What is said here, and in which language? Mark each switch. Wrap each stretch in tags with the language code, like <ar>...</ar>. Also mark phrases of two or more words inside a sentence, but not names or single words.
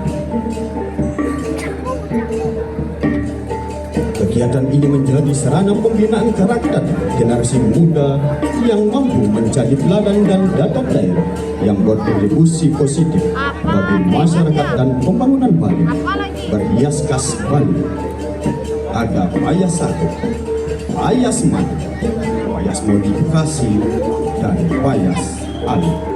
<id>Kegiatan ini menjadi sarana pembinaan karakter generasi muda yang mampu menjadi teladan dan datang daerah yang berkontribusi positif bagi masyarakat dan pembangunan Bali. Berhias khas Bali ada Payas 1, Payas Madu, Payas Modifikasi, dan Payas Ali.</id>